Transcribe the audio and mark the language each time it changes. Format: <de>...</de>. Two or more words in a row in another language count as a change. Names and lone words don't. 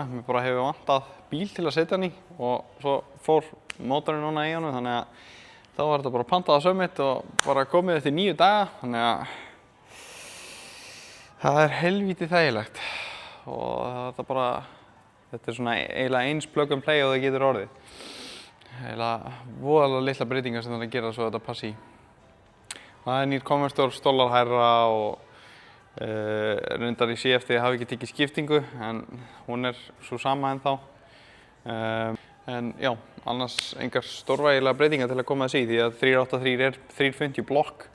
<is>Mér bara hefur vantað bíl til að setja hann í og svo fór mótorinn núna í honum, þannig að þá var þetta bara pantað á Summit og bara komið eftir 9 daga, þannig að það er helvítið þægilegt og þetta er svona eiginlega eins</is> <en>plug and play</en> <is>og það getur orðið. Eiginlega voðalega litla breytingar sem það er að gera svo að þetta passi í. Það er nýr konverstor, stólar hærra og reyndar í CFD hafi ekki tekið skiptingu en hún er svo sama ennþá. En já, annars engar stórvægilega breytingar til að koma þessi í því að 383 er 350 blokk.</is>